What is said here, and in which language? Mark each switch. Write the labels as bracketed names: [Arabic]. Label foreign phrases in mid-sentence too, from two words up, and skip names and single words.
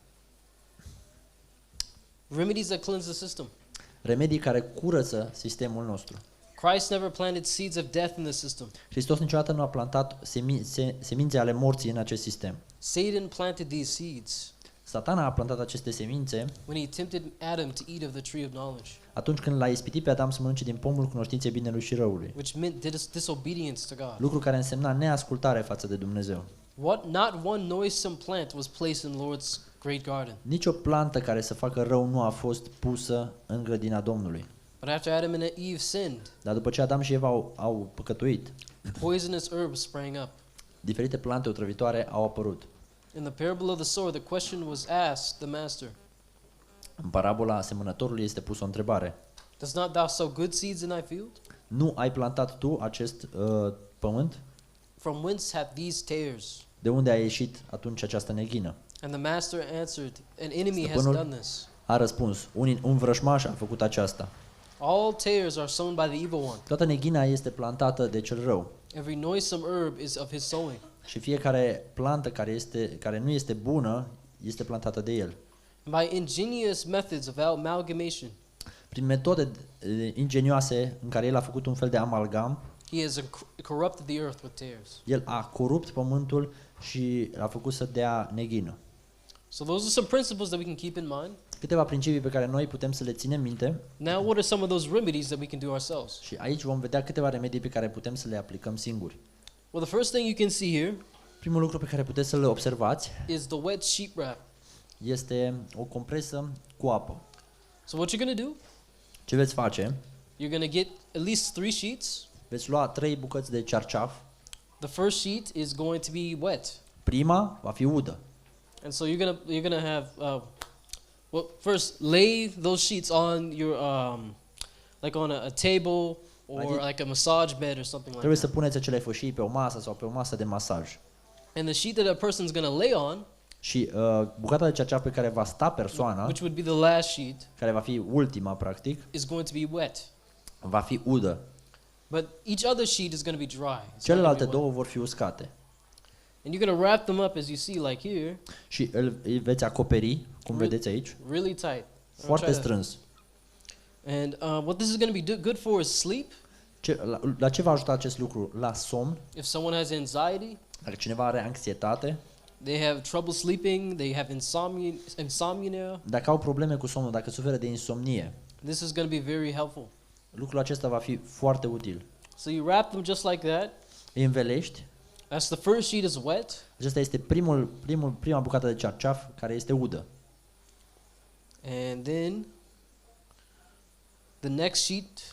[English] Remedies that cleanse the system. [Romanian] Remedii care curăță sistemul nostru. [English] Christ never planted seeds of death in the system. [Romanian] Hristos niciodată nu a plantat semințe ale morții în acest sistem. [English] Satan planted these seeds [Romanian] Satana a plantat aceste semințe [English] when he tempted Adam to eat of the tree of knowledge, [Romanian] atunci când l-a ispitit pe Adam să mănânce din pomul cunoștinței binelui și răului, [English] which meant disobedience to God. [Romanian] lucru care însemna neascultare față de Dumnezeu. [English] Not one noisome plant was placed in Lord's great garden. [Romanian] Nici o plantă care să facă rău nu a fost pusă în grădina Domnului. [English] But after Adam and Eve sinned, [Romanian] Dar după ce Adam și Eva au păcătuit, [English] poisonous herbs sprang up. [Romanian] diferite plante otrăvitoare au apărut. [English] In the parable of the sower, the question was asked the master, [Romanian] În parabola semănătorului este pusă o întrebare. [English] does not thou sow good seeds in thy field? [Romanian] Nu ai plantat tu acest pământ? [English] From whence have these tares? [Romanian] De unde a ieșit atunci această neghină? [English] And the master answered, an enemy has [Romanian] Stăpânul [English] done this. [Romanian] a răspuns, un vrășmaș a făcut aceasta. [English] All tares are sown by the evil one. [Romanian] Toată neghina este plantată de cel rău. [English] Every noisome herb is of his sowing. [Romanian] Și fiecare plantă care nu este bună este plantată de el. [English] By ingenious methods of amalgamation, [Romanian] Prin metode ingenioase în care el a făcut un fel de amalgam, [English] he has corrupted the earth with tares. [Romanian] el a corupt pământul și l-a făcut să dea neghină. [English] So those are some principles that we can keep in mind. [Romanian] Câteva principii pe care noi putem să le ținem minte [English] Now, what are some of those remedies that we can do ourselves? [Romanian] și aici vom vedea câteva remedii pe care putem să le aplicăm singuri. [English] Well, the first thing you can see here [Romanian] Primul lucru pe care puteți să le observați [English] is the wet sheet wrap. [Romanian] este o compresă cu apă. [English] So what you're going to do, [Romanian] Ce veți face? [English] you're going to get at least 3 sheets. [Romanian] Veți lua 3 bucăți de cearceaf. [English] The first sheet is going to be wet. [Romanian] Prima va fi udă. [English] And so you're gonna have well, first lay those sheets on your like on a table or like a massage bed or something like [Romanian] Trebuie să [English] that. [Romanian] puneți acele fășii pe o masă sau pe o masă de masaj. [English] And the sheet that a person's gonna lay on, [Romanian] Și bucata de cearceaf pe care va sta persoana, [English] which would be the last sheet, [Romanian] care va fi ultima practic, [English] is going to be wet. [Romanian] va fi udă. [English] But each other sheet is going to be dry. It's not gonna [Romanian] Celelalte [English] be [Romanian] două [English] wet. [Romanian] vor fi uscate. [English] And you're going to wrap them up as you see, like here, [Romanian] Și îl veți acoperi, cum vedeți aici, [English] really tight. I'm gonna [Romanian] foarte [English] try to- [Romanian] strâns. [English] And what this is going to be good for is sleep. [Romanian] La ce va ajuta acest lucru? La somn. [English] If someone has anxiety, [Romanian] Dacă cineva are anxietate, [English] they have trouble sleeping, they have insomnia, [Romanian] dacă au probleme cu somnul, dacă suferă de insomnie, [English] this is going to be very helpful. [Romanian] lucrul acesta va fi foarte util. [English] So you wrap them just like that. [Romanian] Îi învelești. [English] That's the first sheet is wet. [Romanian] Acesta este prima bucată de cearceaf care este udă. [English] And then the next sheet